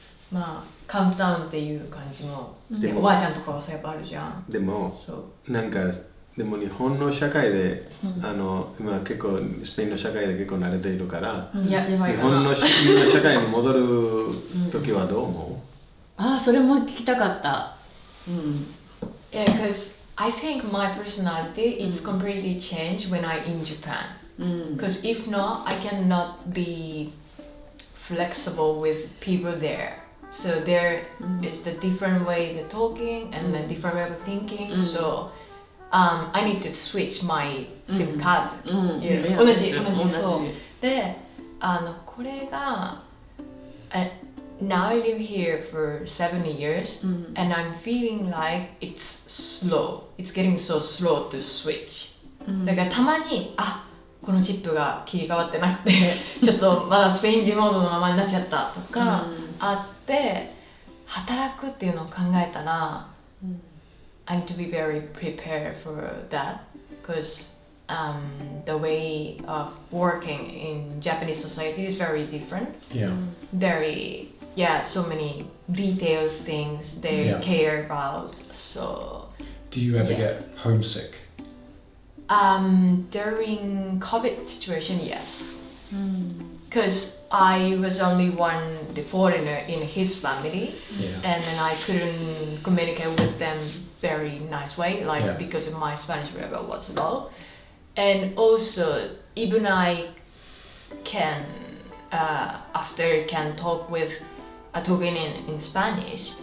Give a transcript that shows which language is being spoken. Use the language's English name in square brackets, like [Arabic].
[Japanese] まあカウントダウンっていう感じも、でもおばあちゃんとかはそうやっぱあるじゃん。でもそうなんかでも日本の社会で、今結構スペインの社会で結構慣れているから、いややばい日かな。本の社会に戻る時はどう思それも聞きたかった。 [English] Yeah, because I think my personality is completely changed when I'm in Japan. Because if not, I cannot be flexible with people there. So there is the different way they're talking and the different way of thinking. So I need to switch my SIM card. [Japanese] 同じそうでこれが [English] now I live here for 7 years and I'm feeling like it's slow. It's getting so slow to switch. [Japanese] だからたまにこのチップが切り替わってなくてちょっとまだスペイン人モードのままになっちゃったとかあって働くっていうのを考えたら [English] I need to be very prepared for that because the way of working in Japanese society is very different. Yeah. Very, so many detailed things they care about. So. Do you ever get homesick? During COVID situation, yes. Because I was only one the foreigner in his family, and then I couldn't communicate with them very nice way, because of my Spanish level was low, and also even I can after can talk with talking in Spanish.